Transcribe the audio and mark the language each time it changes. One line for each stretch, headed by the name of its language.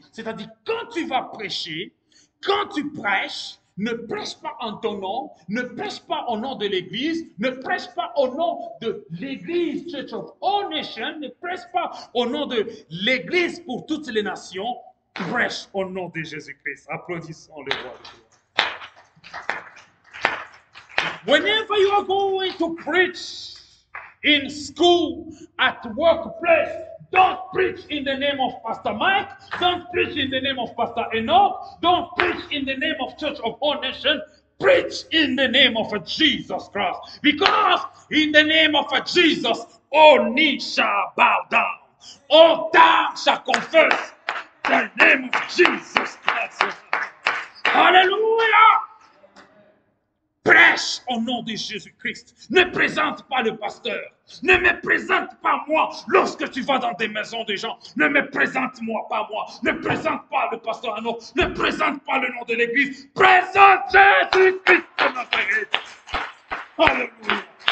French: C'est-à-dire, quand tu vas prêcher, quand tu prêches, ne prêche pas en ton nom, ne prêche pas au nom de l'Église, ne prêche pas au nom de l'Église Church of All Nations, ne prêche pas au nom de l'Église pour toutes les nations, prêche au nom de Jésus-Christ. Applaudissons le roi de gloire.
English: Whenever you are going to preach in school, at workplace, don't preach in the name of Pastor Mike, don't preach in the name of Pastor Enoch, don't preach in the name of Church of All Nations, preach in the name of Jesus Christ. Because in the name of Jesus, all knee shall bow down, all tongue shall confess the name of Jesus Christ. Hallelujah!
French: Prêche au nom de Jésus-Christ. Ne présente pas le pasteur. Ne me présente pas moi lorsque tu vas dans des maisons de gens. Ne me présente-moi pas moi. Ne présente pas le pasteur Arnaud. Ne présente pas le nom de l'église. Présente Jésus-Christ de Nazareth. Alléluia.